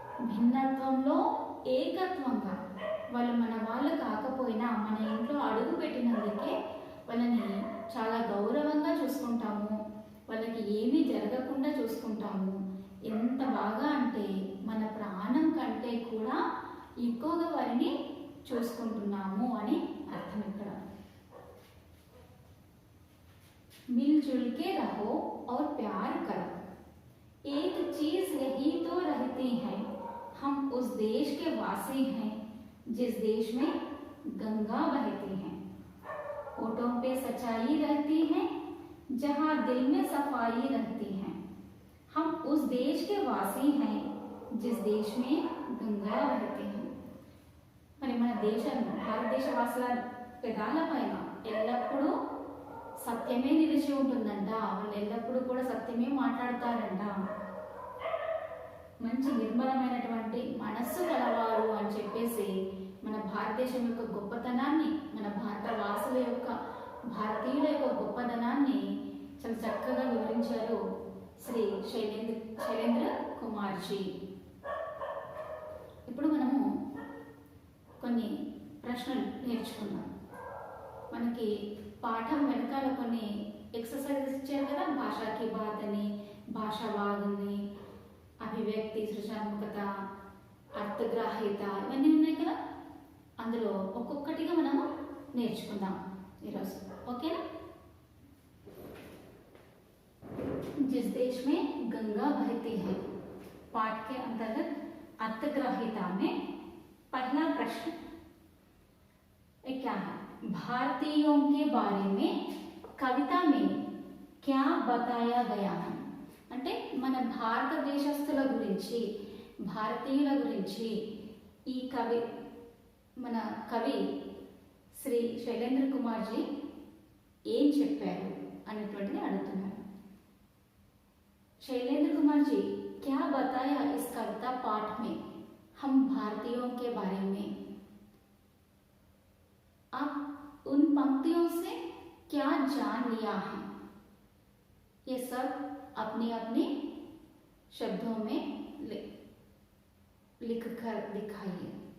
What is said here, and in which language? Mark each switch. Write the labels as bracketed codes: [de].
[te] భిన్నత్వంలో ఏకత్వంగా. వాళ్ళు మన వాళ్ళు కాకపోయినా మన ఇంట్లో అడుగు పెట్టినందుకే వాళ్ళని చాలా గౌరవంగా చూసుకుంటాము, వాళ్ళకి ఏమీ జరగకుండా చూసుకుంటాము. ఎంత బాగా అంటే మన ప్రాణం కంటే కూడా ఎక్కువగా వారిని చూసుకుంటున్నాము అని అర్థం ఇక్కడ. [hi] मिलजुल के रहो और प्यार करो, एक चीज यही तो रहती है, हम उस देश के वासी हैं जिस देश में गंगा बहती है, होठों पे सच्चाई रहती है, जहाँ दिल में सफाई रहती है, हम उस देश के वासी हैं जिस देश में गंगा बहती है. [te] మరి మన దేశం భారతదేశ వాసుల పెదాల పైన ఎల్లప్పుడూ సత్యమే నిలిచి ఉంటుందంట. వాళ్ళు ఎల్లప్పుడూ కూడా సత్యమే మాట్లాడతారంట. మంచి నిర్మలమైనటువంటి మనస్సు కలవారు అని చెప్పేసి మన భారతదేశం యొక్క గొప్పతనాన్ని, మన భారత వాసుల యొక్క, భారతీయుల యొక్క గొప్పతనాన్ని చాలా చక్కగా వివరించారు శ్రీ శైలేంద్ర కుమార్జీ. ఇప్పుడు మనము కొన్ని ప్రశ్నలు నేర్చుకున్నాం. మనకి పాఠం వెనకాల కొన్ని ఎక్సర్సైజెస్ ఇచ్చారు కదా, భాషాకి బాత్ అని, భాషావాద్ అని, అభివ్యక్తి, సృజనాత్మకత, అర్థగ్రాహ్యత, ఇవన్నీ ఉన్నాయి కదా. అందులో ఒక్కొక్కటిగా మనము నేర్చుకుందాం ఈరోజు. ఓకేనా? [hi] जिस देश में गंगा बहती है पाठ के अंतर्गत अर्थग्राह्यता में पहला प्रश्न क्या है? भारतीयों के बारे में कविता में क्या बताया गया है? [te] అంటే మన భారతదేశస్తుల గురించి, భారతీయుల గురించి ఈ మన కవి శ్రీ శైలేంద్ర కుమార్జీ ఏం చెప్పారు అనేటువంటిది అడుగుతున్నారు. [hi] शैलेंद्र कुमार जी क्या बताया इस कविता पाठ में हम भारतीयों के बारे में? आप उन पंक्तियों से क्या जान लिया है? ये सब अपने अपने शब्दों में लिख कर दिखाइए.